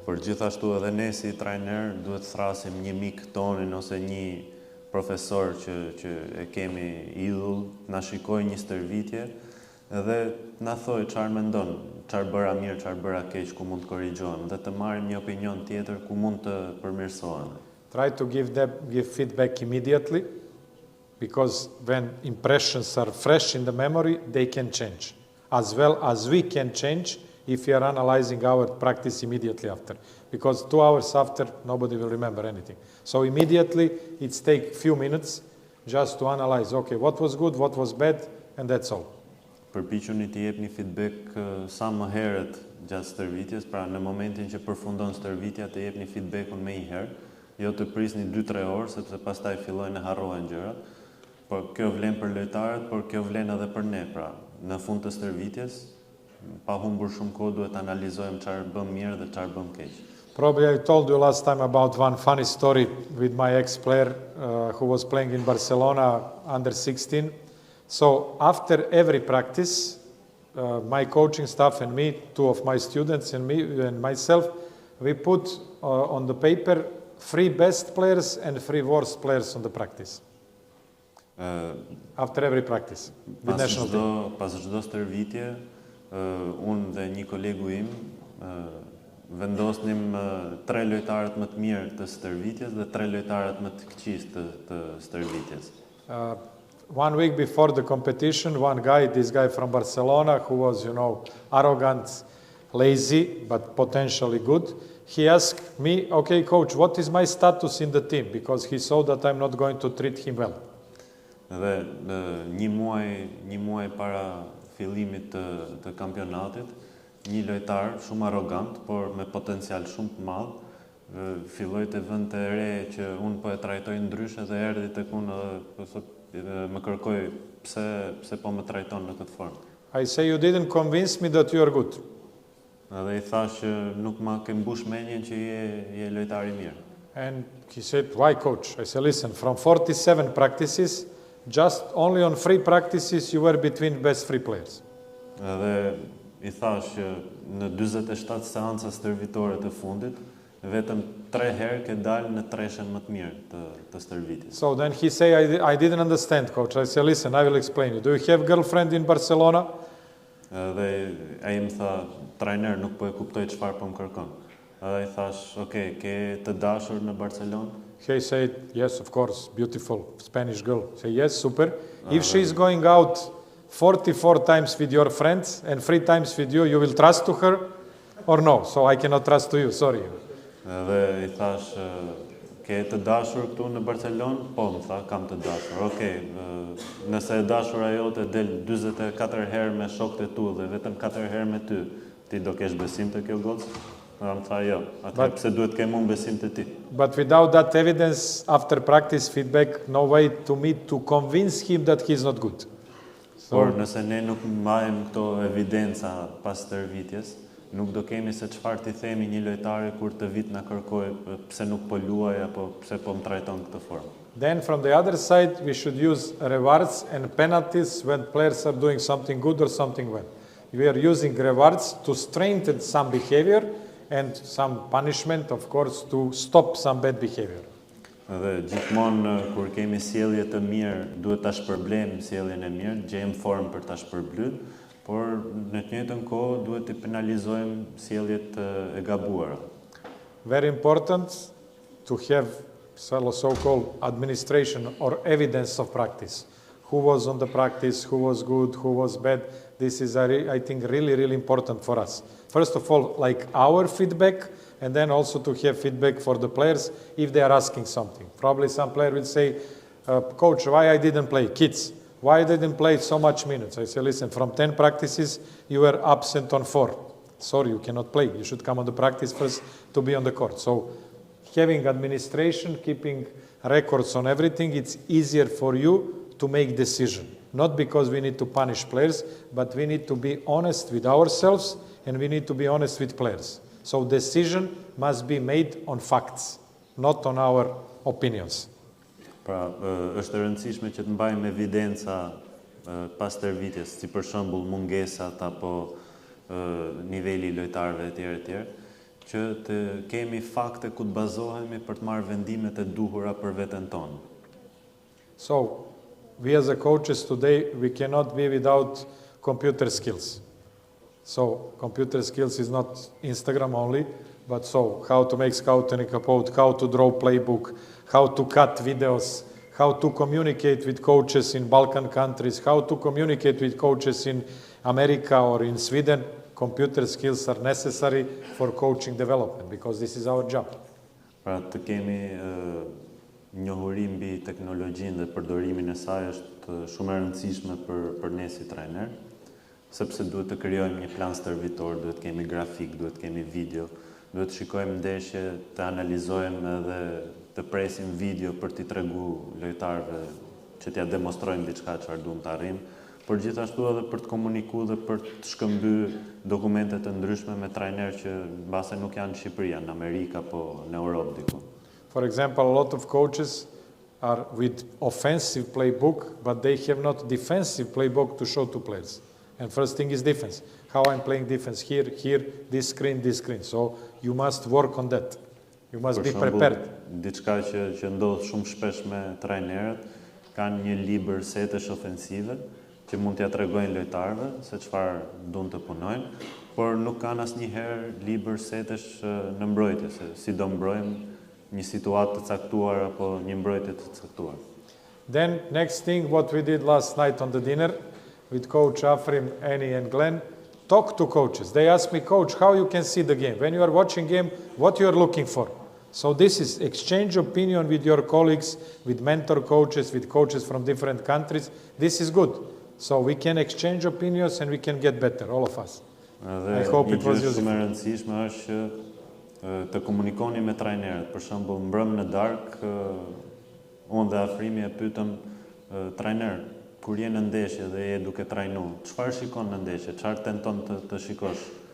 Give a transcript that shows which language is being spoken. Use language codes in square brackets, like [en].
[sq] Por gjithashtu edhe ne si trajner duhet të thrasim një mik tonin ose një profesor që e kemi idhull, na shikoj një stërvitje edhe na thoj çfarë mendon, çfarë bëra mirë, çfarë bëra keq, ku mund të korrigjohem dhe të marrim një opinion tjetër ku mund të përmirësohen. [en] Try to give feedback immediately, because when impressions are fresh in the memory, they can change. As well as we can change if we are analyzing our practice immediately after. Because 2 hours after, nobody will remember anything. So immediately, it takes few minutes just to analyze, okay, what was good, what was bad, and that's all. [sq] Përpiquni të jepni feedback sa më herët gjatë stërvitjes, pra në momentin që përfundon stërvitja të jepni feedbackun më një herë, jo të prisni 2-3 orë, sepse pastaj fillojnë të harrohen gjërat. Por kjo vlen për lojtarët, por kjo vlen edhe për ne, pra në fund të stërvitjes, pa humbur shumë kohë duhet analizojmë çfarë bëm mirë dhe çfarë bëm keq. [en] Probably I told you last time about one funny story with my ex-player who was playing in Barcelona under 16. So after every practice, my coaching staff and me, 2 of my students and me and myself, we put on the paper 3 best players and 3 worst players on the practice. After every practice with national team. [sq] Pas çdo stërvitje, unë dhe një kolegu im vendosnim 3 lojtarët më të mirë të stërvitjes dhe 3 lojtarët më të këqij të stërvitjes. [en] 1 week before the competition, this guy from Barcelona, who was, arrogant, lazy, but potentially good, he asked me, okay, coach, what is my status in the team? Because he saw that I'm not going to treat him well. [sq] Dhe një muaj para fillimit të kampionatit, një lojtar shumë arrogant, por me potencial shumë të madh, filloi të vënte re që unë po e trajtoj ndryshe dhe erdhi tek unë dhe më kërkoi pse po më trajton në këtë formë. [en] I say, you didn't convince me that you are good. [sq] Dhe I thash që nuk ma ke mbush mendjen që je lojtar I mirë. [en] And he said, why, coach? I said, listen, from 47 practices, just only on 3 practices you were between best 3 players. [sq] Dhe I thash që në 47 seanca stërvitore të fundit, vetëm 3 herë ke dalë në treshen më të mirë të stërvitjes. [en] So then he say, I didn't understand, coach. I said, listen, I will explain you. Do you have girlfriend in Barcelona? [sq] Dhe ai më tha, trajner, nuk po e kuptoj çfarë po më kërkon. Dhe I thash, okay, ke të dashur në Barcelonë? [en] He said, yes, of course, beautiful Spanish girl. I said, yes, super. If she is going out 44 times with your friends and 3 times with you, you will trust to her or no? So I cannot trust to you, sorry. [sq] Dhe I thash, ke të dashur këtu në Barcelonë? Po, më tha, kam të dashur. Okej, nëse e dashura jote del 44 herë me shokët e tu dhe vetëm 4 herë me ty, ti do kesh besim të kjo gocë? Dhe më tha, jo, atëherë pse duhet kem unë besim të ti? [en] But without that evidence, after practice feedback, no way to me to convince him that he's not good. [sq] Por nëse ne nuk marrim këto evidenca pas stërvitjes, nuk do kemi se çfarë t'i themi një lojtari kur të vit na kërkoj pse nuk po luaj apo pse po më trajton këtë formë. [en] Then from the other side, we should use rewards and penalties when players are doing something good or something well. We are using rewards to strengthen some behavior and some punishment, of course, to stop some bad behavior. [sq] Dhe gjithmonë kur kemi sjellje të mirë, duhet ta shpërblejmë sjelljen e mirë, gjejmë formë për ta shpërblyt, por në të njëjtën kohë duhet të penalizojmë sjelljet e gabuara. [en] Very important to have so-called administration or evidence of practice. Who was on the practice, who was good, who was bad. This is, I think, really, really important for us. First of all, like our feedback, and then also to have feedback for the players if they are asking something. Probably some player will say, coach, why I didn't play? Kids, why I didn't play so much minutes? I say, listen, from 10 practices, you were absent on 4. Sorry, you cannot play. You should come on the practice first to be on the court. So having administration, keeping records on everything, it's easier for you to make decision. not because we need to punish players, but we need to be honest with ourselves and we need to be honest with players. So decision must be made on facts, not on our opinions. [sq] Pra, është e rëndësishme që të mbajmë evidenca pas tërvitjes, si për shembull mungesat apo niveli i lojtarëve etj, që të kemi fakte ku të bazohemi për të marrë vendimet e duhura për veten tonë. [en] So, we as a coaches today, we cannot be without computer skills. So, computer skills is not Instagram only, but so, how to make scouting report, how to draw playbook, how to cut videos, how to communicate with coaches in Balkan countries, how to communicate with coaches in America or in Sweden. Computer skills are necessary for coaching development because this is our job. [sq] Pra të kemi njohuri mbi teknologjinë dhe përdorimin e saj është shumë e rëndësishme për ne si trajner, sepse duhet të krijojmë një plan stërvitor, duhet kemi grafik, duhet kemi video, duhet të shikojmë ndeshje, të analizojmë edhe të presim video për t'i tregu lojtarëve që t'ja demonstrojmë diçka çfarë duam të arrijmë, por gjithashtu edhe për të komunikuar dhe për të shkëmbyer dokumente të ndryshme me trajnerë që mbase nuk janë në Shqipëri, janë në Amerikë apo në Europë diku. [en] For example, a lot of coaches are with offensive playbook, but they have not defensive playbook to show to players. And first thing is defense. How I'm playing defense here, this screen. So you must work on that. You must be prepared. [sq] Diçka që ndodh shumë shpesh me trajnerët, kanë një libër setesh ofensive që mund t'ja tregojnë lojtarëve se çfarë duan të punojnë, por nuk kanë asnjëherë libër setesh në mbrojtje, se si do mbrojmë një situatë të caktuar apo një mbrojtje të caktuar. [en] Then next thing, what we did last night on the dinner with Coach Afrim, Annie and Glenn, talk to coaches. They asked me, Coach, how you can see the game? When you are watching game, what you are looking for? So this is exchange opinion with your colleagues, with mentor coaches, with coaches from different countries. This is good. So we can exchange opinions and we can get better, all of us. I hope it was useful. [sq] Shumë e rëndësishme është që të komunikoni me trajnerët. Për shembull, mbrëmë në darkë, unë dhe Afrimi e pyetëm trajner, kur je në ndeshje dhe je duke trajnu, çfarë shikon në ndeshje, çfarë tenton të shikosh?